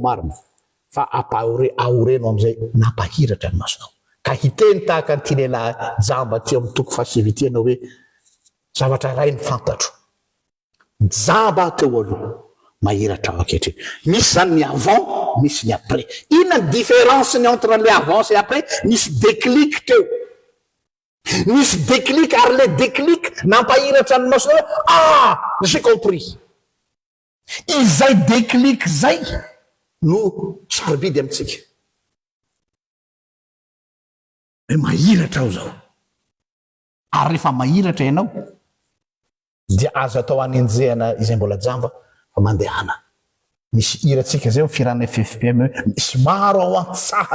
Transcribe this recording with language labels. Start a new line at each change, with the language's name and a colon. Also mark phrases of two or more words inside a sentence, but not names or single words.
Malagasy: marina fa aoreno am'izay nampahiratra ny masonao ka hiteny tahaka nyty lehilahy jamba ty amin'ny toko fasivitianao hoe zavatra ray ny fantatro jamba teo aloha mahiratra ao ankehitriny misy zany ny avant misy ny après inona ny différence ny
French: entre le avant
Malagasy: sy après misy déclic teo misy déclic ary
French: le déclic
Malagasy: nampahiratra ny masonao
French: j'ai compris
Malagasy: izay déclic zay no sarobidy amitsika hoe mahiratra ao zao ary rehefa mahiratra ianao dia azo atao anenjehana izay mbola jamba fa mandehana misy iratsika zay firana FFPM misy maro ao antsaha